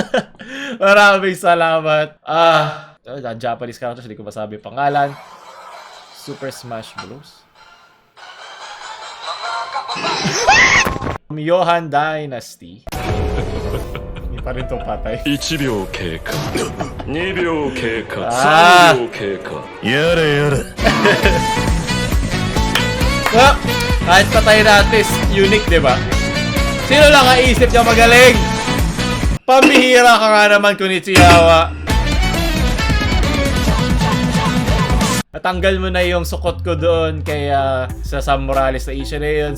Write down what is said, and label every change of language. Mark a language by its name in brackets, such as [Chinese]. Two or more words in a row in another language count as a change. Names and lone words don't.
[Filipino] Maraming salamat. [English] Japanese characters, [Filipino] hindi ko masabi pangalan. Super Smash Bros. Johan Dynasty. Hindi pa rin itong patay. [Japanese] 1 秒経過2秒経過あー 3秒経過やれやれ。 [Filipino] Ah, kahit patay natin, unique, di ba? Sino lang kaisip niya magaling? Pambihira ka nga naman, Kunichihawa. Natanggal mo na yung sukot ko doon kaya sa Sam Morales na issue na yun.